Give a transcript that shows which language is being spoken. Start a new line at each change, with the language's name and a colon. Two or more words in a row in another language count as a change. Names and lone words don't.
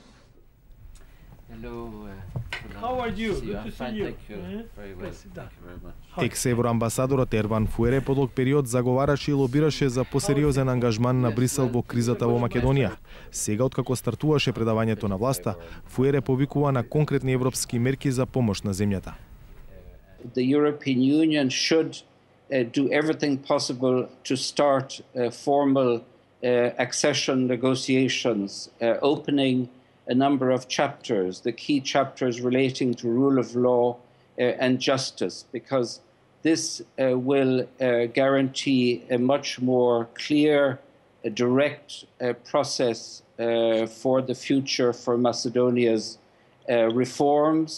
Macedonian: Екс-евроамбасадорот Ерван Фуере по долг период заговараше и лобираше за посериозен ангажман на Брисел во кризата во Македонија. Сега, откако стартуваше предавањето на власта, Фуере повикува на конкретни европски мерки за помош на земјата.
English: The European Union should do everything possible to start formal accession negotiations, opening a number of chapters, the key chapters relating to rule of law and justice, because this will guarantee a much more clear, direct process for the future for Macedonia's reforms.